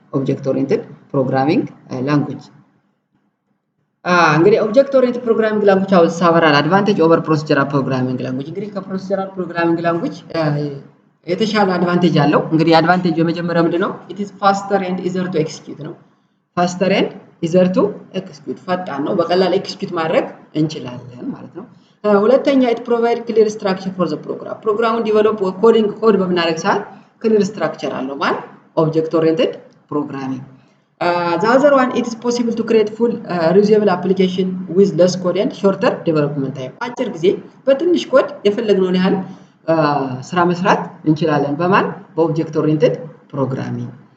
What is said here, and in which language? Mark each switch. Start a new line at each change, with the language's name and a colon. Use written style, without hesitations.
English: Object-oriented programming language. እንግዲህ object-oriented programming language ሳወራል advantage over procedural programming language። እንግዲህ ከprocedural programming language የተሻለ advantage አለው። እንግዲህ advantage የመጀመሪያው ምንድነው? it is faster and easier to execute ነው። faster and easier to execute
Amharic: ፈጣን ነው፣ በቀላል
English: execute
Amharic: ማድረግ እንችላለን ማለት ነው።
English: ሁለተኛ it provide clear structure for the program.
Amharic: ፕሮግራሙን ዲቨሎፕ ኮድ በምናደርግ ሰዓት
English: clear structure
Amharic: አለው ማለት object-oriented programming.
English: The other one, it is possible to create full reusable application with less code and shorter development time.
Amharic: አጭር ጊዜ በትንሽ ኮድ የፈለግነውን ያህል ስራ መስራት እንችላለን በማን በobject-oriented programming.